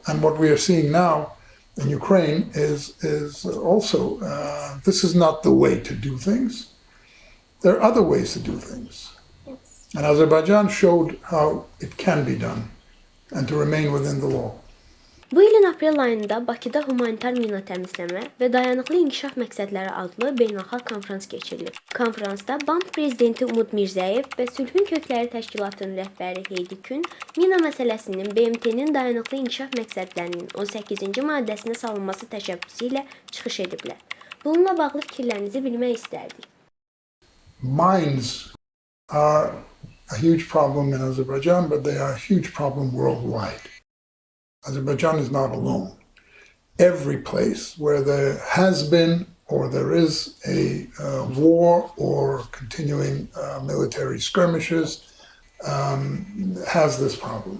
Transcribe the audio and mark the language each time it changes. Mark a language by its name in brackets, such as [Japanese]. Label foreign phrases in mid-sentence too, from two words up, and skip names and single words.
[English] And what we are seeing now in Ukraine is also, this is not the way to do things. There are other ways to do things. Yes. And Azerbaijan showed how it can be done and to remain within the law. [Azerbaijani] Bu ilin aprel ayında Bakıda humanitar mina təmizləmə və dayanıqlı inkişaf məqsədləri adlı beynəlxalq konfrans keçirilib. Konfransda BAM prezidenti Umud Mirzəyev və Sülhün Kökləri Təşkilatının rəhbəri Heydi Kün mina məsələsinin BMT-nin dayanıqlı inkişaf məqsədlərinin 18-ci maddəsinə salınması təşəbbüsü ilə çıxış ediblər. Bununla bağlı fikirlərinizi bilmək istərdik. [English] Mines are a huge problem in Azerbaijan, but they are a huge problem worldwide. Azerbaijan is not alone. Every place where there has been or there is a war or continuing military skirmishes has this problem.